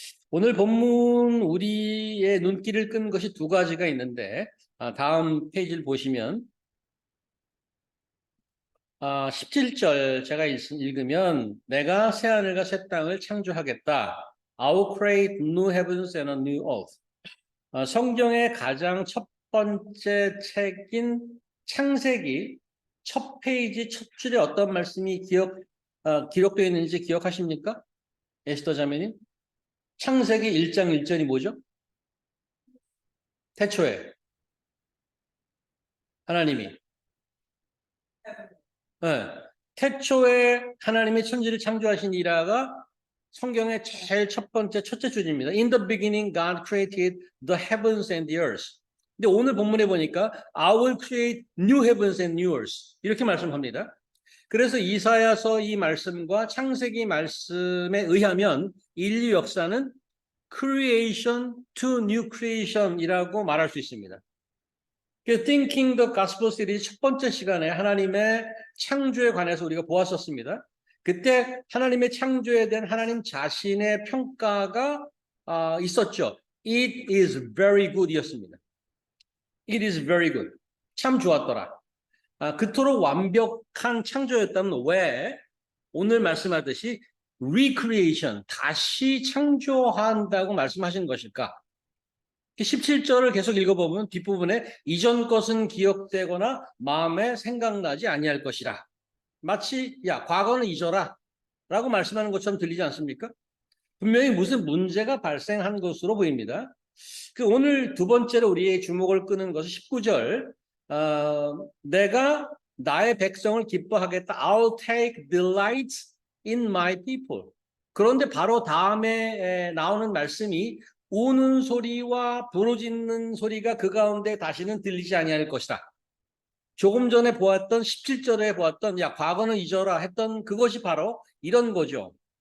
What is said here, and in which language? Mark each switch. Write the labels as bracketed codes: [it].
[ko] 오늘 본문 우리의 눈길을 끈 것이 두 가지가 있는데 다음 페이지를 보시면 17절 제가 읽으면 내가 새하늘과 새 땅을 창조하겠다. [en] I will create new heavens and a new earth. [ko] 성경의 가장 첫 번째 책인 창세기 첫 페이지 첫 줄에 어떤 말씀이 기록되어 있는지 기억하십니까? 에스더 자매님? 창세기 1장 1절이 뭐죠? 태초에 하나님이 태초에 하나님이 천지를 창조하신 이라가 성경의 제일 첫 번째 첫째 줄입니다. [en] In the beginning God created the heavens and the earth. [ko] 근데 오늘 본문에 보니까 [en] I will create new heavens and new earth [ko] 이렇게 말씀합니다. 그래서 이사야서 이 말씀과 창세기 말씀에 의하면 인류 역사는 [en] creation to new creation [ko] 이라고 말할 수 있습니다. [en] Thinking the Gospel Series [ko] 첫 번째 시간에 하나님의 창조에 관해서 우리가 보았었습니다. 그때 하나님의 창조에 대한 하나님 자신의 평가가 있었죠. [en] It is very good [ko] 이었습니다. [en] It is very good. [ko] 참 좋았더라. 그토록 완벽한 창조였다면 왜 오늘 말씀하듯이 recreation, 다시 창조한다고 말씀하신 것일까? 17절을 계속 읽어보면 뒷부분에 이전 것은 기억되거나 마음에 생각나지 아니할 것이라. 마치 야 과거는 잊어라 라고 말씀하는 것처럼 들리지 않습니까? 분명히 무슨 문제가 발생한 것으로 보입니다. 오늘 두 번째로 우리의 주목을 끄는 것은 19절 내가 나의 백성을 기뻐하겠다. [en] I'll take delight in my people. [ko] 그런데 바로 다음에 나오는 말씀이 우는 소리와 부르짖는 소리가 그 가운데 다시는 들리지 아니할 것이다. 조금 전에 보았던 17절에 보았던 야 과거는 잊어라 했던 그것이 바로 이런 거죠.